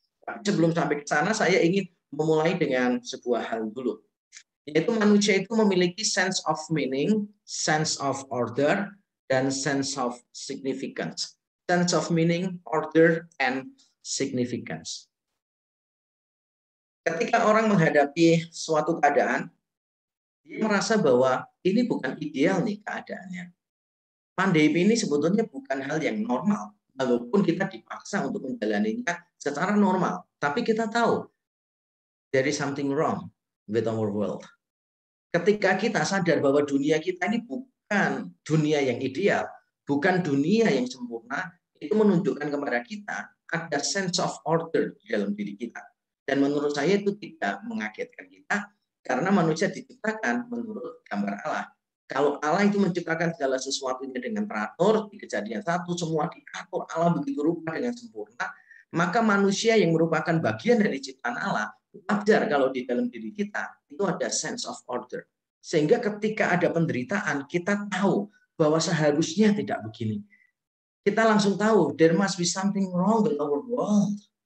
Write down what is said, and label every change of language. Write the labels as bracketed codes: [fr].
[id] Tapi sebelum sampai ke sana, saya ingin memulai dengan sebuah hal dulu, yaitu manusia itu memiliki sense of meaning, sense of order, dan sense of significance. [en] Sense of meaning, order, and significance. [id] Ketika orang menghadapi suatu keadaan, dia merasa bahwa ini bukan ideal nih keadaannya. Pandemi ini sebetulnya bukan hal yang normal, walaupun kita dipaksa untuk menjalaninya secara normal. Tapi kita tahu, [en] there is something wrong with our world. [id] Ketika kita sadar bahwa dunia kita ini bukan dunia yang ideal, bukan dunia yang sempurna, itu menunjukkan kepada kita ada sense of order di dalam diri kita. Dan menurut saya itu tidak mengagetkan kita, karena manusia diciptakan menurut gambar Allah. Kalau Allah itu menciptakan segala sesuatunya dengan teratur, di Kejadian 1 semua diatur Allah begitu rupa dengan sempurna, maka manusia yang merupakan bagian dari ciptaan Allah, wajar kalau di dalam diri kita itu ada sense of order. Sehingga ketika ada penderitaan, kita tahu bahwa seharusnya tidak begini. Kita langsung tahu, [en] there must be something wrong with our world.